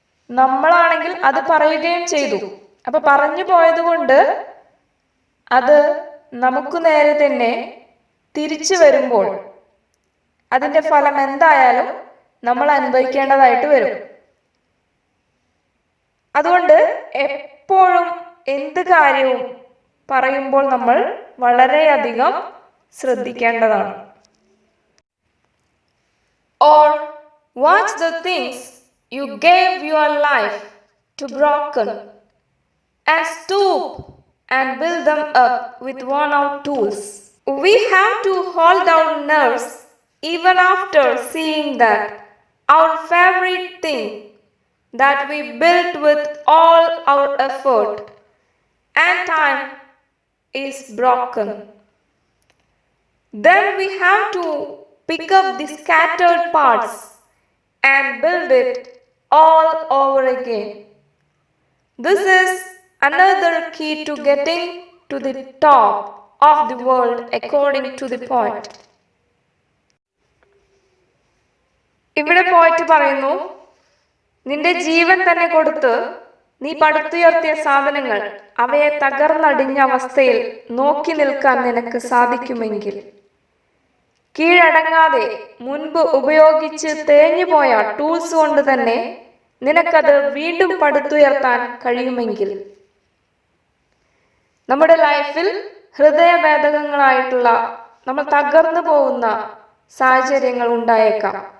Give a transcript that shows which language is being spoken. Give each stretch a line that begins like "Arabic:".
Malayalam: നമ്മളാണെങ്കിൽ അത് പറയുകയും ചെയ്തു. അപ്പൊ പറഞ്ഞു പോയത് കൊണ്ട് അത് നമുക്ക് നേരെ തന്നെ തിരിച്ചു വരുമ്പോൾ അതിന്റെ ഫലം എന്തായാലും നമ്മൾ അനുഭവിക്കേണ്ടതായിട്ട് വരും. അതുകൊണ്ട് എപ്പോഴും എന്ത് കാര്യവും പറയുമ്പോൾ നമ്മൾ വളരെയധികം ശ്രദ്ധിക്കേണ്ടതാണ്.
English: Or watch the things you gave your life to broken and stoop and build them up with worn out tools. We have to hold our nerves even after seeing that our favorite thing that we built with all our effort and time is broken. Then we have to pick up the scattered parts and build it all over again. This is another key to getting to the top of the world according to the poet.
Malayalam: ഇവിടെ പോയിട്ട് പറയുന്നു, നിന്റെ ജീവൻ തന്നെ കൊടുത്ത് നീ പടുത്തുയർത്തിയ സാധനങ്ങൾ അവയെ തകർന്നടിഞ്ഞ അവസ്ഥയിൽ നോക്കി നിൽക്കാൻ നിനക്ക് സാധിക്കുമെങ്കിൽ, കീഴടങ്ങാതെ മുൻപ് ഉപയോഗിച്ച് തേഞ്ഞുപോയ ടൂൾസ് കൊണ്ട് തന്നെ നിനക്കത് വീണ്ടും പടുത്തുയർത്താൻ കഴിയുമെങ്കിൽ, നമ്മുടെ ലൈഫിൽ ഹൃദയഭേദകങ്ങളായിട്ടുള്ള നമ്മൾ തകർന്നു പോകുന്ന സാഹചര്യങ്ങൾ ഉണ്ടായേക്കാം.